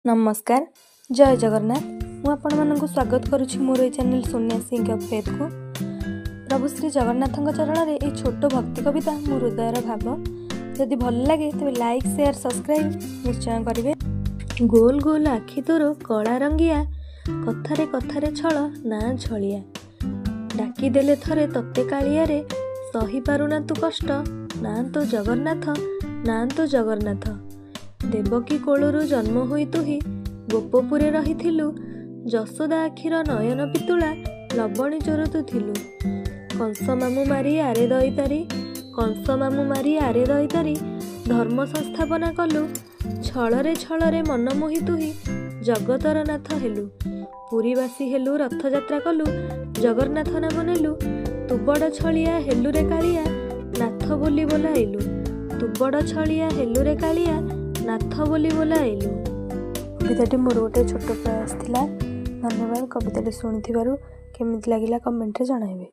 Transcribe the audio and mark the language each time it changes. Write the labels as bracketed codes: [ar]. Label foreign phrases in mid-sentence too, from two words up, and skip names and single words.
[or] ନମସ୍କାର ଜୟ ଜଗନ୍ନାଥ ମୁ ଆପକୋ ସ୍ୱାଗତ କରୁଚ୍ଚି ମୋର ଏ ଚ୍ୟାନେଲ ସୋନିଆ ସିଂହ ଅଫ ଫେଥ କୋ। ପ୍ରଭୁ ଶ୍ରୀ ଜଗନ୍ନାଥ ଚରଣ ମେଁ ଏ ଛୋଟ ଭକ୍ତି କବିତା ମୋ ହୃଦୟର ଭାବ ଯଦି ଭଲ ଲାଗେ ତେଜ [en] like share subscribe [hi] निश्चय करेंगे। [or] ଗୋଲ ଗୋଲ ଆଖି ତୋର କଳା ରଙ୍ଗିଆ କଥାରେ କଥାରେ ଛଳ ନା ଛଳିଆ ଡାକିଦେଲେ ଥରେ ତତେ କାଳିଆ ସହି ପାରୁନା ତୁ କଷ୍ଟ ନା ତୋ ଜଗନ୍ନାଥ ଦେବକୀ କୋଳରୁ ଜନ୍ମ ହୋଇ ତୁହି ଗୋପପୁରେ ରହିଥିଲୁ ଯଶୋଦା ଆଖିର ନୟନ ପିତୁଳା ଲବଣୀ ଚୋର ତୁ ଥିଲୁ କଂସ ମାମୁଁ ମାରି ଆରେ ଦଇତାରି ଧର୍ମ ସଂସ୍ଥାପନା କଲୁ ଛଳରେ ଛଳରେ ମନ ମୋହି ତୁହି ଜଗତର ନାଥ ହେଲୁ ପୁରୀବାସୀ ହେଲୁ ରଥଯାତ୍ରା କଲୁ ଜଗନ୍ନାଥ ନାମ ନେଲୁ ତୁ ବଡ଼ ଛଳିଆ ହେଲୁ ରେ କାଳିଆ ନାଥ ବୋଲି ବୋଲାଇଲୁ ତୁ ବଡ଼ ଛଳିଆ ହେଲୁ ରେ କାଳିଆ ନାଥ ବୋଲି ବୋଲାଇଲୁ। କବିତାଟି ମୋର ଗୋଟେ ଛୋଟ ପ୍ରୟାସ ଥିଲା। ଧନ୍ୟବାଦ କବିତାଟି ଶୁଣୁଥିବାରୁ। କେମିତି ଲାଗିଲା କମେଣ୍ଟ ରେ ଜଣାଇବେ।